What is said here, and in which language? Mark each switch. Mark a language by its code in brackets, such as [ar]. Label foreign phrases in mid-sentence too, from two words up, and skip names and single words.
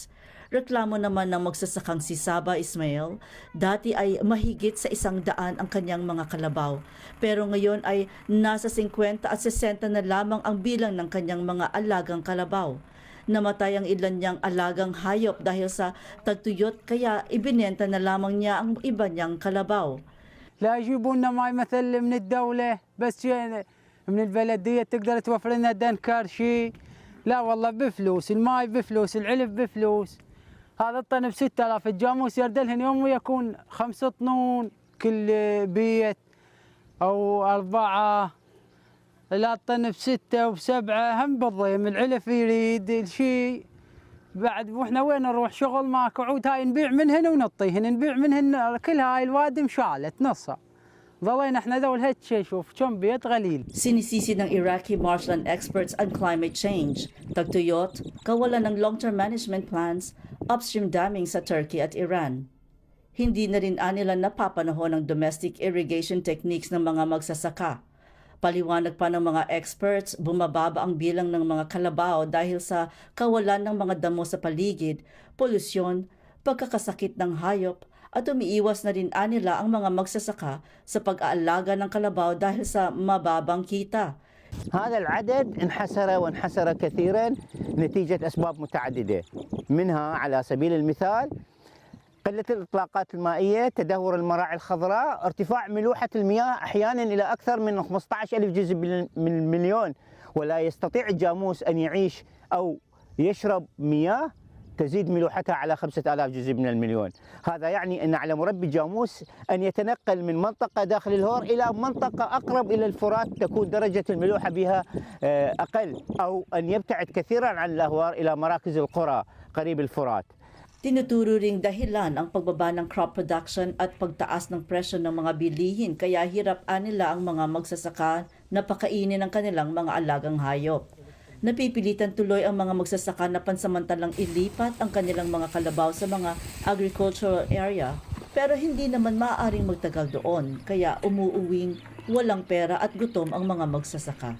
[tl] Reklamo naman ng magsasakang si Saba Ismail, dati ay mahigit sa 100 ang kanyang mga kalabaw. Pero ngayon ay nasa 50 at 60 na lamang ang bilang ng kanyang mga alagang kalabaw. Namatay ang ilan niyang alagang hayop dahil sa tagtuyot kaya ibinenta na lamang niya ang iba niyang kalabaw. [ar] لا يجيبوا لنا ماي مثل من الدولة بس من البلدية تقدر توفر لنا دنكر شيء لا والله بفلوس الماي بفلوس العلف بفلوس هذا الطن ب6000 الجاموس يردلهن يوم ويكون 5 طنون كل بيت أو 4 لا طن ب6 وب7 هم بالضيم العلف يريد الشيء بعد واحنا وين نروح شغل ماكو عود هاي نبيع من هنا ونطي هنا نبيع من هنا كل هاي الوادم شالت نصها ضلينا احنا ذول هالشي شوف كم بيت قليل. [tl] Sinisisi ng [en] Iraqi marshland experts on climate change, [tl] tagtuyot, kawalan ng [en] long-term management plans, upstream damming [tl] sa Turkey at Iran. Hindi na rin nila napapanahon ng [en] domestic irrigation techniques [tl] ng mga magsasaka. Paliwanag pa ng mga experts, bumababa ang bilang ng mga kalabaw dahil sa kawalan ng mga damo sa paligid, polusyon, pagkakasakit ng hayop, at umiiwas na rin nila ang mga magsasaka sa pag-aalaga ng kalabaw dahil sa mababang kita. [ar] هذا العدد انحسر وانحسر كثيرا نتيجة أسباب متعددة، منها على سبيل المثال قلة الإطلاقات المائية، تدهور المراعي الخضراء، ارتفاع ملوحة المياه أحيانا إلى أكثر من 15,000 جزء من المليون، ولا يستطيع الجاموس أن يعيش أو يشرب مياه تزيد ملوحتها على 5,000 جزء من المليون. هذا يعني أن على مربي الجاموس أن يتنقل من منطقة داخل الهور إلى منطقة أقرب إلى الفرات تكون درجة الملوحة بها أقل، أو أن يبتعد كثيرا عن الأهوار إلى مراكز القرى قريب الفرات. [tl] Tinuturo ring dahilan ang pagbaba ng [en] crop production [tl] at pagtaas ng presyo ng mga bilihin kaya hirap nila ang mga magsasaka na pakainin ang kanilang mga alagang hayop. Napipilitan tuloy ang mga magsasaka na pansamantalang ilipat ang kanilang mga kalabaw sa mga [en] agricultural area [tl] pero hindi naman maaaring magtagal doon kaya umuuwing walang pera at gutom ang mga magsasaka.